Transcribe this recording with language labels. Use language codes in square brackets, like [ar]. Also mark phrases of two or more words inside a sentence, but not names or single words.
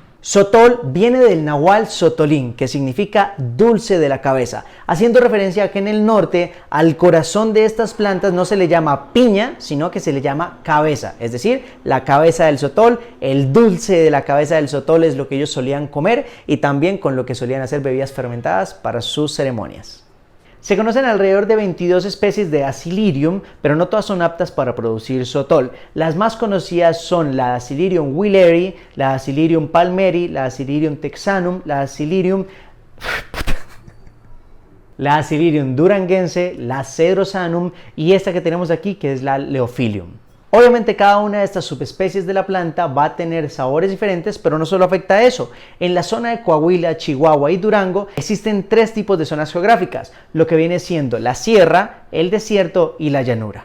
[es] Sotol viene del náhuatl sotolín, que significa dulce de la cabeza, haciendo referencia a que en el norte al corazón de estas plantas no se le llama piña, sino que se le llama cabeza, es decir, la cabeza del sotol, el dulce de la cabeza del sotol es lo que ellos solían comer y también con lo que solían hacer bebidas fermentadas para sus ceremonias. Se conocen alrededor de 22 especies de Dacilirium, pero no todas son aptas para producir sotol. Las más conocidas son la Dacilirium wheeleri, la Dacilirium palmeri, la Dacilirium texanum, la Dacilirium duranguense, la cedrosanum y esta que tenemos aquí, que es la Leophilium. Obviamente cada una de estas subespecies de la planta va a tener sabores diferentes, pero no solo afecta a eso. En la zona de Coahuila, Chihuahua y Durango existen tres tipos de zonas geográficas, lo que viene siendo la sierra, el desierto y la llanura.